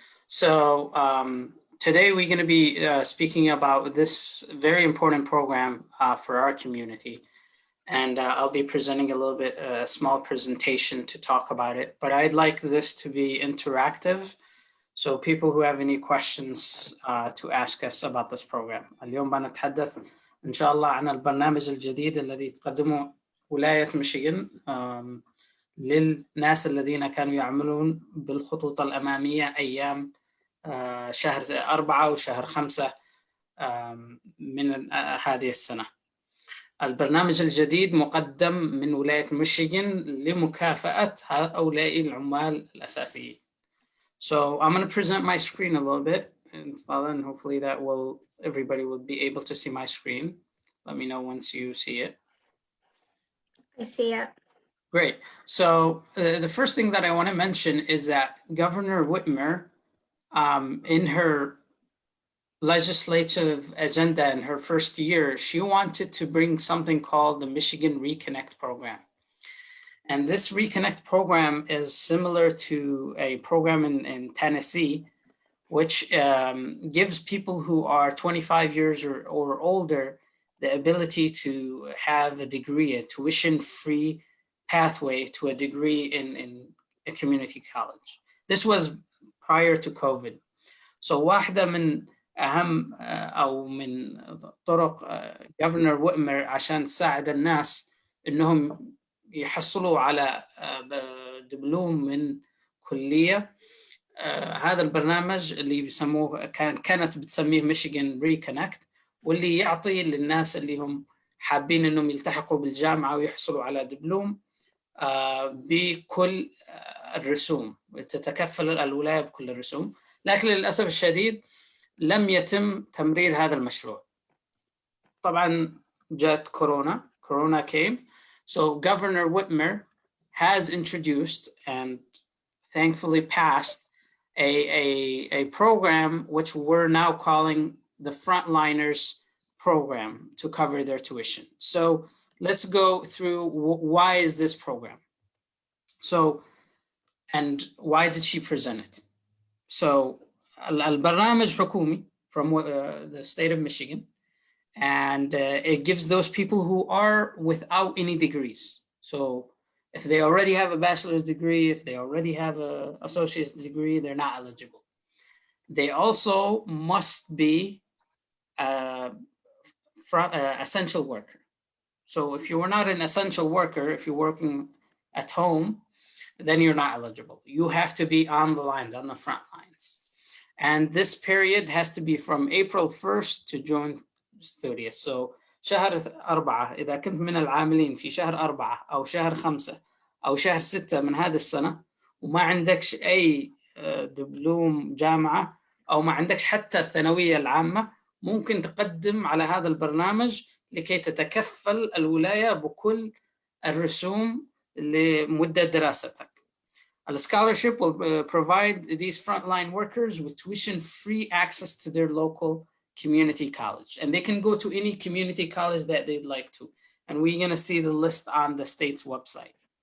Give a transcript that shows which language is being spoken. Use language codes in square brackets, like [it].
[en] So today we're going to be speaking about this very important program for our community. And I'll be presenting a little bit, a small presentation to talk about it. But I'd like this to be interactive. So people who have any questions to ask us about this program. [ar] اليوم بنتحدث إن شاء الله عن البرنامج الجديد الذي تقدمه ولاية ميشيغان للناس الذين كانوا يعملون بالخطوط الأمامية أيام شهر 4 وشهر 5 من هذه السنة. البرنامج الجديد مقدم من ولاية ميشيغان لمكافأة هؤلاء العمال الأساسيين. [en] So I'm going to present my screen a little bit, and hopefully that will, everybody will be able to see my screen. Let me know once you see it. I see it. Great. So the first thing that I want to mention is that Governor Whitmer, in her legislative agenda in her first year, she wanted to bring something called the Michigan Reconnect program. And this Reconnect program is similar to a program in Tennessee, which gives people who are 25 years or older the ability to have a degree, a tuition-free pathway to a degree in a community college. This was prior to COVID. So [ar] واحدة من أهم أو من طرق Governor Whitmer عشان تساعد الناس إنهم يحصلوا على دبلوم من كلية. هذا البرنامج اللي بيسموه كانت بتسميه ميشيغان ريكونكت، واللي يعطي للناس اللي هم حابين إنهم يلتحقوا بالجامعة ويحصلوا على دبلوم بكل الرسوم، تتكفل الولاية بكل الرسوم. لكن للأسف الشديد لم يتم تمرير هذا المشروع. طبعا جاءت كورونا [en] came. So Governor Whitmer has introduced and thankfully passed a program which we're now calling the Frontliners program to cover their tuition. So let's go through why is this program? So, and why did she present it? So [ar] البرنامج حكومي [en] from the state of Michigan. And it gives those people who are without any degrees. So if they already have a bachelor's degree, if they already have an associate's degree, they're not eligible. They also must be essential worker. So if you are not an essential worker, if you're working at home, then you're not eligible. You have to be on the lines, on the front lines. And this period has to be from April 1st to June 30th. So [ar] شهر 4 إذا كنت من العاملين في شهر 4 أو شهر 5 أو شهر 6 من هذه السنة وما عندكش أي دبلوم جامعة أو ما عندكش حتى الثانوية العامة، ممكن تقدم على هذا البرنامج لكي تتكفل الولاية بكل الرسوم لمدة دراستك. [en] The scholarship will provide these frontline workers with tuition-free access to their local community college. And they can go to any community college that they'd like to. And we're going to see the list on the state's website.